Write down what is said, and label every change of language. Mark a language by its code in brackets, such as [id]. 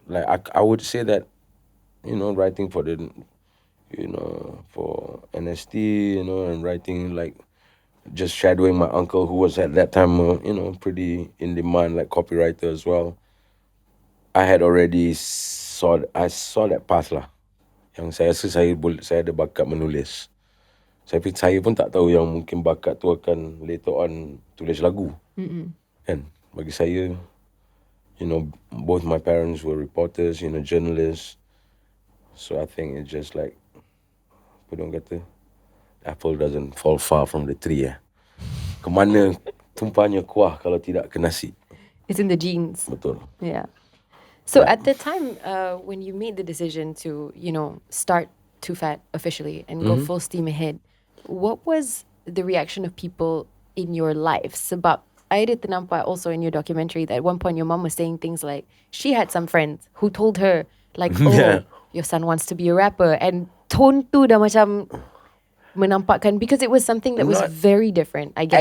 [en] Like I would say that, you know, writing for the, you know, for NST, you know, and writing like just shadowing my uncle who was at that time, you know, pretty in demand, like copywriter as well. I had already saw that path lah. [ms] Yang saya rasa saya ada bakat menulis. Saya pun tak tahu yang mungkin bakat tu akan [en] later on [ms] tulis lagu. Kan? Bagi saya, [en] you know, both my parents were reporters, you know, journalists. So I think it's just like, [ms] apa orang kata, [en] apple doesn't fall far from the tree. [ms] Kemana tumpahnya kuah kalau tidak ke nasi. [en] It's in the genes. [ms] Betul. [en] Yeah. So at the time when you made the decision to, you know, start Too Fat officially and go full steam ahead, what was the reaction of people in your life? [ms] Sebab [en] I did [ms] ternampak [en] also in your documentary that at one point your mom was saying things like she had some friends who told her like, oh, your son wants to be a rapper, and tone [ms] tu dah macam menampakkan, [en] because it was something that was very different, I guess.